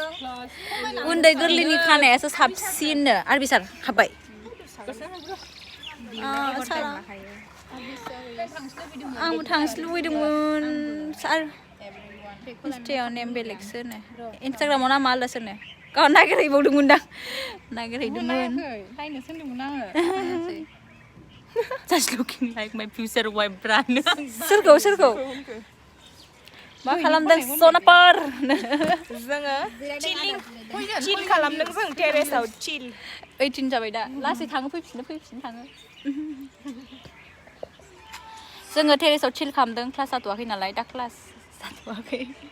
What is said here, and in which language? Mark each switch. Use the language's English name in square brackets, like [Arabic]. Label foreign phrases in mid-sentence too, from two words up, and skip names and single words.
[Bodo] उन्दै गोरलैनि खानायासो साबसिननो आरो बिसार हाबबाय आंबो थांनो लुबैदोंमोन सार इन्स्टायाव नेम बेलेगसो नो इन्स्टाग्रामाव नामा आलदासो नो गाव नागिरहैबावदोंमोन दां नागिरहैदोंमोन नायनो थिनदोंमोन आङो. [English] Just looking like my future wife brand [Bodo] सोरखौ? मा खालामदों सनापर जोङो चिल खालामदों जों टेरेसआव चिल 18 जाबाय दा लासै थाङो फैफिन थाङो जोङो टेरेसआव चिल खालामदों क्लास जाथ'वाखै नालाय दा क्लास जाथ'वाखै